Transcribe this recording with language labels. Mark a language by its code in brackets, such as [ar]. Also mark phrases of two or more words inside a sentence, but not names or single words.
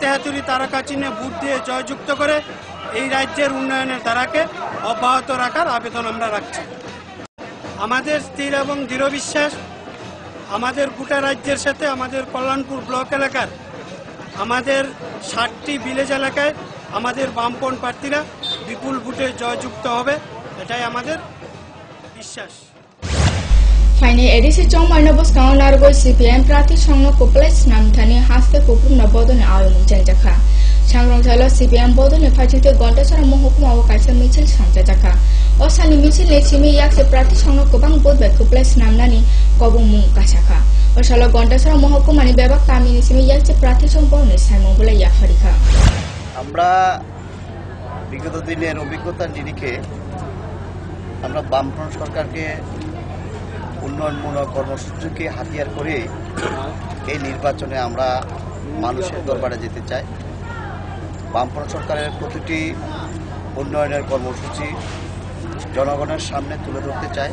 [bn] হাতুড়ি তারকা চিহ্নে ভোট দিয়ে জয়যুক্ত করে এই রাজ্যের উন্নয়নের ধারাকে অব্যাহত রাখার আবেদন আমরা রাখছি আমাদের স্থির এবং দৃঢ় বিশ্বাস আমাদের গোটা রাজ্যের সাথে আমাদের কল্যাণপুর ব্লক এলাকার আমাদের 60টি ভিলেজ এলাকায় আমাদের বামপন্থী প্রার্থীরা বিপুল ভোটে জয়যুক্ত হবে এটাই আমাদের বিশ্বাস [trp] Faini edisi chong marna bos kang nargoi CPM prati songno kuplai snam thani haste kuprum na bodone ayomung janjakha sangrong thala CPM bodone phajite [bn] গোটা সারা মহকুমা [trp] o kaisa michil sangjaka o sani michil le chimi yakse prati songno kubang bodbe kuplai snam nani kobung mung kasakha o sala [bn] গোটা সারা মহকুমা [trp] ni bebak kami ni chimi yakse prati song bodone saimong bula yafarika [bn] আমরা বিগত দিনের অভিজ্ঞতার নিরিখে আমরা বামফ্রন্ট সরকারকে উন্নয়নমূলক কর্মসূচিকে হাতিয়ার করে এই নির্বাচনে আমরা মানুষের দরবারে যেতে চাই বামফ্রন্ট সরকারের প্রতিটি উন্নয়নের কর্মসূচি জনগণের সামনে তুলে ধরতে চাই।